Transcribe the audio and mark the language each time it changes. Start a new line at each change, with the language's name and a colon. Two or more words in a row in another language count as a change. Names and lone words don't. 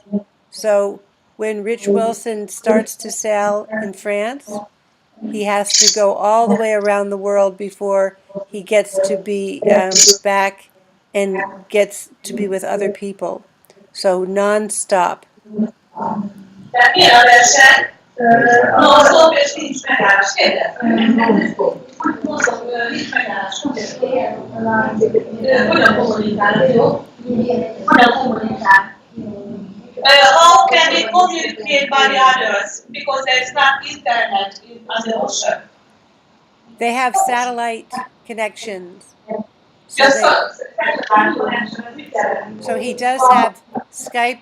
English: So when Rich Wilson starts to sail in France, he has to go all the way around the world before he gets to be back and gets to be with other people. So non-stop.
Hungarian: Tehát milyen a verseny? Non-stop és nincs megállás. Kérdezem. Non-stop, nincs megállás. Hogyan kommunikálnak, jó? Hogyan kommunikál?
English: How can they communicate by the others? Because there's not internet on the ocean. They have satellite connections. So, so he does have Skype.